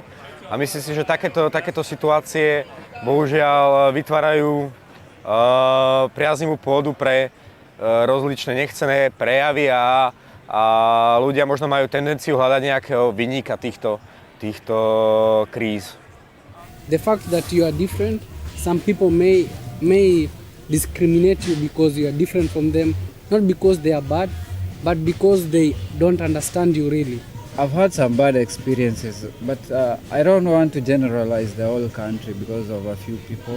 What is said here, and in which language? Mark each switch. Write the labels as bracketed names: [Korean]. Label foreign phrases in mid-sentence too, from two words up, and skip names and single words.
[Slovak] A myslím si, že takéto situácie bohužiaľ vytvárajú priaznivú pôdu pre rozličné nechcené prejavy a ľudia možno majú tendenciu hľadať nejakého vinníka týchto kríz. [English] The fact that you are different, some people may discriminate you because you are different from them, not because they are bad, but because they don't understand you really. I've had some bad experiences, but I don't want to generalize the whole country because of a few people.